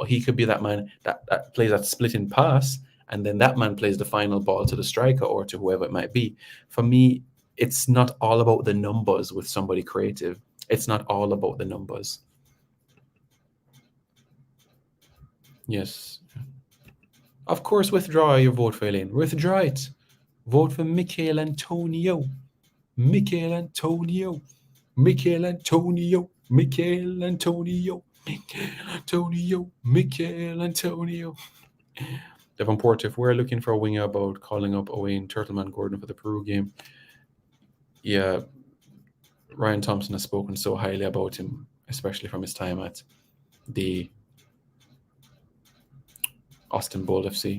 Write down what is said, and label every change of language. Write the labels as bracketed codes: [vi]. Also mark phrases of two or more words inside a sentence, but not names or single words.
[en] He could be that man that plays that splitting pass, and then that man plays the final ball to the striker or to whoever it might be. For me, it's not all about the numbers with somebody creative. It's not all about the numbers. Yes. Of course, withdraw your vote for Elaine. Withdraw it. Vote for Mikel Antonio. Mikel Antonio. Mikel Antonio. Mikel Antonio. Mikel Antonio. Mikel Antonio. Devon Porter, if we're looking for a winger about calling up Owain Turtleman Gordon for the Peru game, yeah, Ryan Thompson has spoken so highly about him, especially from his time at the Austin Bold FC.